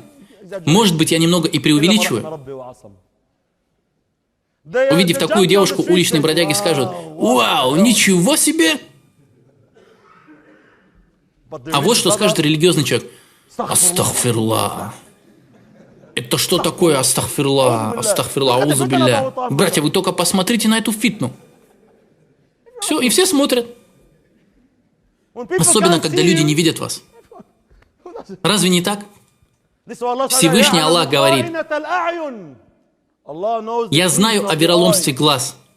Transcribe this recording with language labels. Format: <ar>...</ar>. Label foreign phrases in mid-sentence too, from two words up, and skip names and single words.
<ru>Может быть, я немного и преувеличиваю. Увидев такую девушку, уличные бродяги скажут: «Вау, ничего себе!» А вот что скажет религиозный человек: «Астагфирлах». Это что такое астагфирлах,</ru> <ar>أعوذ بالله?</ar> <ru>Братья, вы только посмотрите на эту фитну. Все, и все смотрят. Особенно, когда люди не видят вас. Разве не так? Всевышний Аллах говорит: «Я знаю о вероломстве глаз».</ru>